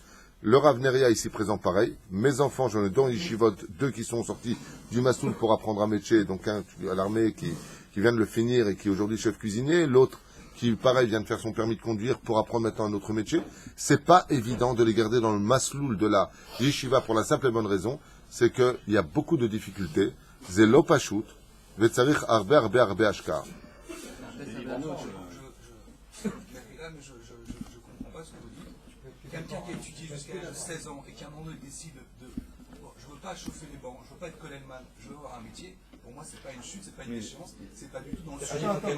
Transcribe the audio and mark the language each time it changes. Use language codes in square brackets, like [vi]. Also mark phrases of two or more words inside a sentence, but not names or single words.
[fr] Le Rav Neria ici présent pareil. Mes enfants, j'en ai dans Yeshivot, 2 qui sont sortis du Massoul pour apprendre un métier, donc un à l'armée qui vient de le finir et qui est aujourd'hui chef cuisinier, l'autre qui pareil vient de faire son permis de conduire pour apprendre maintenant un autre métier. C'est pas évident de les garder dans le Masloul de la Yeshiva pour la simple et bonne raison, c'est qu'il y a beaucoup de difficultés. [he] זה לא פשוט, וצריך הרבה הרבה הרבה השכר. [fr] Quelqu'un qui étudie jusqu'à 16 ans et qui à un moment donné décide bon, je ne veux pas chauffer les bancs, je ne veux pas être Kollelman, je veux avoir un métier, pour moi c'est pas une chute, c'est pas une déchéance, c'est pas du tout dans le sujet.